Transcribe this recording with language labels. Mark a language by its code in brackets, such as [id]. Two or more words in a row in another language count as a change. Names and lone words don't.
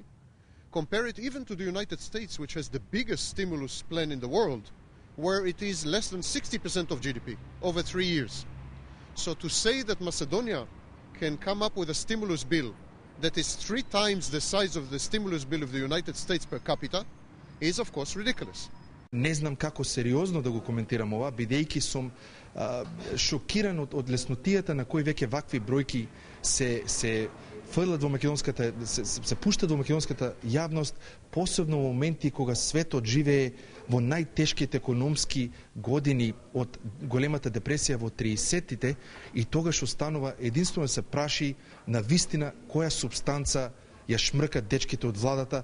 [en] Compare it even to the United States, which has the biggest stimulus plan in the world, where it is less than 60% of GDP over 3 years. So to say that Macedonia can come up with a stimulus bill that is 3 times the size of the stimulus bill of the United States per capita is, of course, ridiculous. [mk] Не знам како сериозно да го коментирам ова, бидејќи сум шокиран од леснотијата на кои веќе вакви бројки се фрлат во македонската, се пуштат во македонската јавност, посебно во моменти кога светот живее во најтешките економски години од големата депресија во 30-тите, и тогаш останува единствено да се праши на вистина која субстанца ја шмркат дечките од владата.